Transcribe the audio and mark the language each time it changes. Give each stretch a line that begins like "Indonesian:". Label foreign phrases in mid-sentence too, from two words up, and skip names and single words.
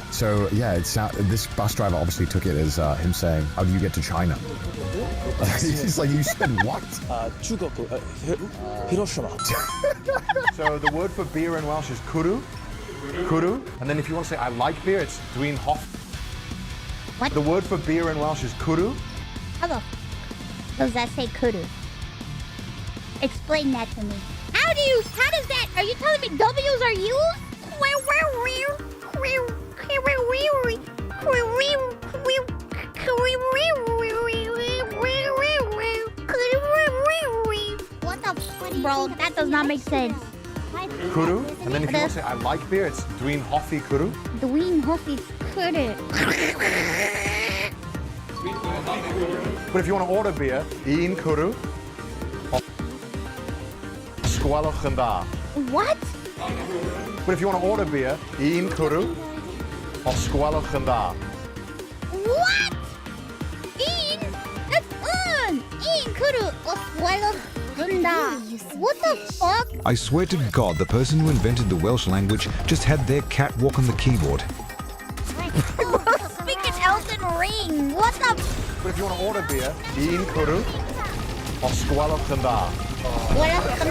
English: So yeah, this bus driver obviously took it as him saying, how do you get to China? He's like, you said what? Hiroshima. So the word for beer in Welsh is kuru. Kuru. And then if you want to say, I like beer, it's
Welsh: dwi'n hoff.
English: What? The word for beer in Welsh is kuru. How the does that say kudu? Explain that to me. How does that, are you telling me W's are used? What the fuck, bro? That does not make sense. Kuru. And then if you want to say, I like beer, it's
Welsh: dwi'n hoffi kuru. Dwi'n hoffi kudu.
English: But if you want to order beer,
Welsh: un kuru. Sgwelwch yn dda.
English: What? But if you want to order beer,
Welsh: un cwrw o sgwelwch yn dda.
English: What? That's kudu
Welsh: o sgwelwch yn dda.
English: What the fuck? I swear to God, the person who invented the Welsh language just had their cat walk on the keyboard. Speaking elf ring. What the? But if you want to order beer, Ian Kuru or Squella Kanda. What else? No.